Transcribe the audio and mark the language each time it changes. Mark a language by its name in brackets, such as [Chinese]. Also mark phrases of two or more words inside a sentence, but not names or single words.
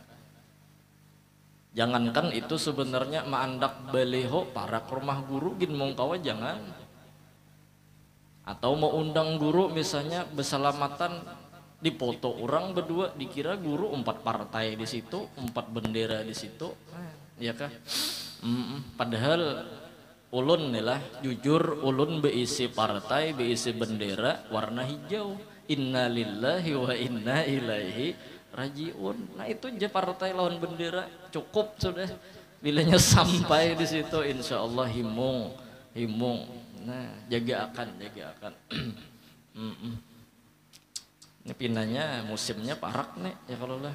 [Banjar] Jangankan itu sebenarnya maandak baleho para ke rumah guru gin mongkawa jangan, atau mau undang guru misalnya bersalamatan di foto orang berdua dikira guru 4 partai di situ 4 bendera di situ ya kah. Padahal ulun nih lah jujur ulun beisi partai beisi bendera warna hijau, [Arabic] إنا لله وإنا إليه راجعون. [Banjar] Nah itu aja partai lawan bendera cukup sudah, bilanya sampai di situ [Arabic] إن شاء الله [Banjar] himung. Nah jaga akan ini pinanya musimnya parak nih ya kalau lah.